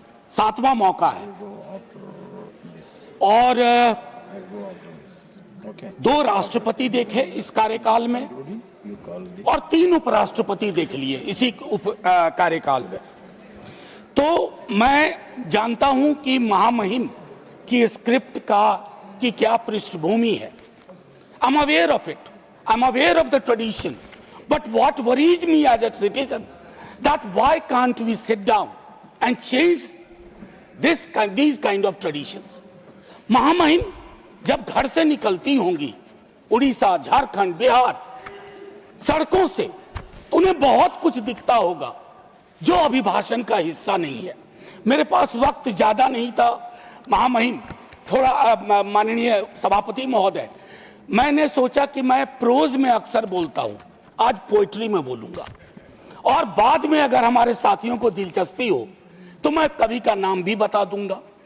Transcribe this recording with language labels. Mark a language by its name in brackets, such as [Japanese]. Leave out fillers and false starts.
[Hindi] 7वां मौका है और 2 राष्ट्रपति देखे इस कार्यकाल में और 3 उपराष्ट्रपति देख लिए इसी कार्यकाल में। तो मैं जानता हूं कि महामहिम की स्क्रिप्ट की क्या पृष्ठभूमि है। [English] I'm aware of it. I'm aware of the tradition. But what worries me as a citizen, that why can't we sit down and change these kind of traditions? [Hindi] महामहिम जब घर से निकलती होंगी उड़ीसा, झारखंड, बिहार, सड़कों से, उन्हें बहुत कुछ दिखता होगा जो अभिभाषण का हिस्सा नहीं है। मेरे पास वक्त ज्यादा नहीं था महामहिम, थोड़ा माननीय सभापति महोदय, मैंने सोचा कि मैं प्रोज में अक्सर बोलता हूं, आज पोएट्री में बोलूंगा और बाद में अगर हमारे साथियों को दिलचस्पी हो तो मैं कवि का नाम भी बता दूंगा।